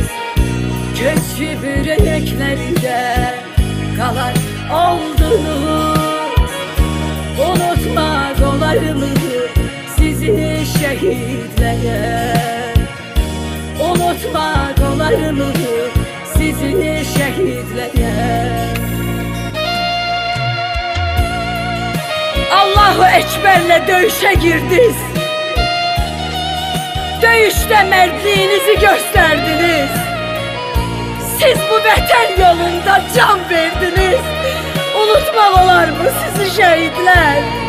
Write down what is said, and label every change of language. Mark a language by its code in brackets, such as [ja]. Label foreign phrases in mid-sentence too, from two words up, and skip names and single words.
[az] Köçüb ürəklərində qalar oldunuz. Unutmaq olarmı sizi şəhidlər? Unutmaq olarmı sizi şəhidlər? [tr] Allahu Ekber'le dövüşe girdiniz. Dövüşte mertliğinizi gösterdiniz. [az] Siz bu vətən yolunda can verdiniz. Unutmaq olar mı sizi şehitler?